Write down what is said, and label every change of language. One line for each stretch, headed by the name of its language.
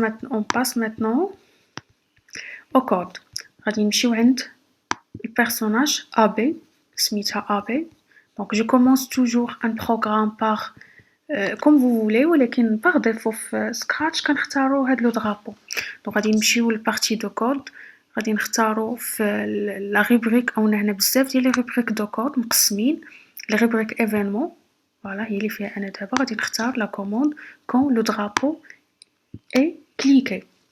French: On passe maintenant au code.
Arabic: غادي نمشيو عند
French: le personnage AB,
Arabic: سميتها
French: AB. Donc je commence toujours un programme par comme vous voulez
Arabic: ولكن
French: par défaut
Arabic: في Scratch كنختارو هاد لو
French: drapeau.
Arabic: Donc غادي نمشيو للبارتي دو كود. غادي نختارو في لا rubrique أو هنا بزاف ديال لي rubrique دو كود مقسمين.
French: لا rubrique événement. Voilà,
Arabic: هي اللي فيها أنا دابا غادي نختار
French: la commande quand le drapeau est cliqué.